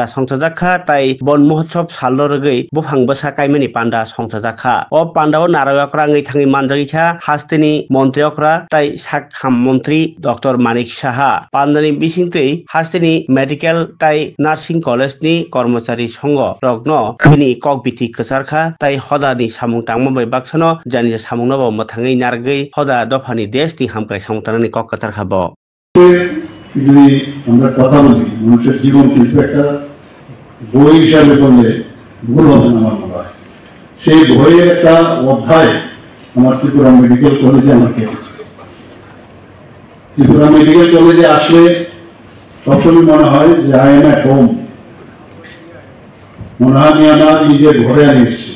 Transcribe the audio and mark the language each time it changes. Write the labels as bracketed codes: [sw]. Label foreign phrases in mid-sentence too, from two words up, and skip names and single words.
[trp] संसाजाखा ताई बन महोत्सव सालरगै बुफां बसा काइमानि पान्डा संसाजाखा ओ पान्डाव नारायकरा ngै थाङै मानजागिखा हास्तेनि मन्त्रियकरा ताई साखाम मन्त्री डॉक्टर मानिक साहा पान्डानि बिसिंतै हास्तेनि मेडिकल ताई नार्सिंग कलेजनि कर्मचारी संघ रग्न तिनी ककबिति कसारखा ताई हदानि सामुं तांमाबाय बाक्सानो जानि सामुंनाबो मथाङै नारगै हदा दफानि देशनि हामख्राय सामुंतानानि कक कसार खाबो [bn] যদি আমরা কথা বলি মানুষের জীবন কিন্তু একটা বই হিসাবে বললে ভুল হবে না আমার মনে হয়। সেই বইয়ের একটা অধ্যায় আমার ত্রিপুরা মেডিকেল কলেজে আমার কেটেছে। ত্রিপুরা মেডিকেল কলেজে আসলে সবসময় মনে হয় যে [en] I am at home, [bn] মনে হয় আমি আমার নিজের ঘরে আমি এসেছি।